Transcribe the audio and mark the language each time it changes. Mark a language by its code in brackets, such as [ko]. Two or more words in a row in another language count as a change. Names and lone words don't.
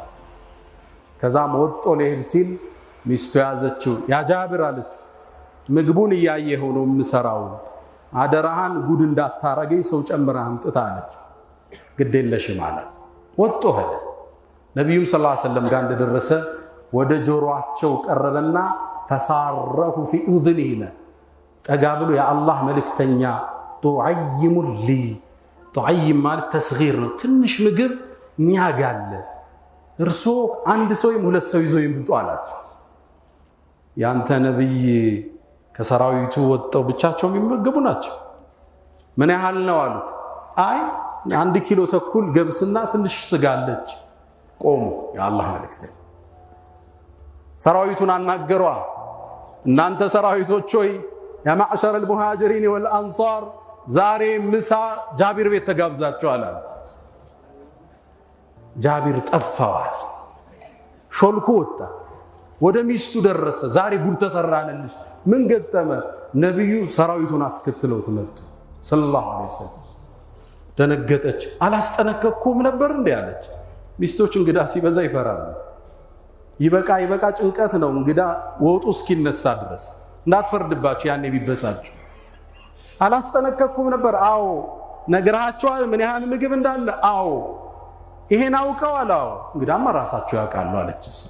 [am] ከዛም ወጥቶ ለሄድ ሲል ሚስቱ ያዘችው ያ ጃቢር አለች ምግቡን ያያየው ነው ምሰራው አደራሃን ጉድ እንዳታረገኝ ሰው ጨምራ አምጥታ አለች ግዴለሽ ማለት ወጥቶ ሄደ ነብዩም [ar] صلى الله عليه وسلم [am] ጋር እንደደረሰ ወደ ጆሮአቸው ቀረበና [ar] فساره في أذنه [am] ጠጋብሎ ያ አላህ መልእክተኛ [ar] طعيم لي [am] ቱዓይም ማለት ተስጊር ነው ትንሽ ምግብ ኛጋለ እርሶ አንድ ሰው ሁለት ሰው ይዞ ይምጡ አላቸው ያንተ ነብይ ከሰራዊቱ ወጣው ብቻቸው የሚመገቡ ናቸው ምን ያህል ነው አሉት አይ 1 ኪሎ ተኩል ገብስና ትንሽ ስጋለች ቆሙ ያ አላህ መልእክተኛ ሰራዊቱን አናገሯ እናንተ ሰራዊቶች ሆይ [ar] يا معشر المهاجرين والأنصار [am] ዛሬ ምሳ ጃቢር ቤት ተጋብዛቸዋል ጃቢር ጠፋዋል ሾልኮ ወጣ ወደ ሚስቱ ደረሰ ዛሬ ጉድ ተሰራነልሽ ምን ገጠመ ነብዩ ሰራዊቱን አስከትለው ተመጡ [ar] صلى الله عليه وسلم [am] ደነገጠች አላስጠነቀኩም ነበር እንዴ አለች ሚስቶች እንግዳ ሲበዛ ይፈራሉ ይበቃ ጭንቀት ነው እንግዳ ወጡ እስኪነሳ ድረስ እንዳትፈርድባቸው ያኔ ቢበሳጩ አላስጠነቀኩም ነበር አዎ ነግራቸዋል ምን ያህል ምግብ እንዳለ አዎ ይሄን አውቀዋል አዎ እንግዳማ ራሳቸው ያውቃሉ አለች